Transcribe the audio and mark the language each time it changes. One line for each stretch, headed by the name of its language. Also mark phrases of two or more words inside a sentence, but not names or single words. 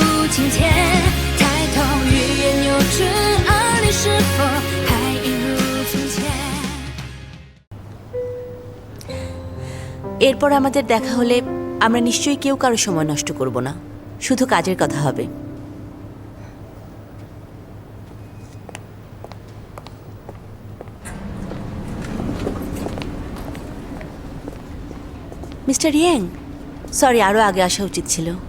Chinese: 情切，抬头欲言又止，而你是否还一如从前？
Bangla: এরপর আমাদের দেখা হলে আমরা নিশ্চয়ই কেউ কারো সময় নষ্ট করব না, শুধু কাজের কথা হবে। মিস্টার ইয়াং, সরি, আরও আগে আসা উচিত ছিল।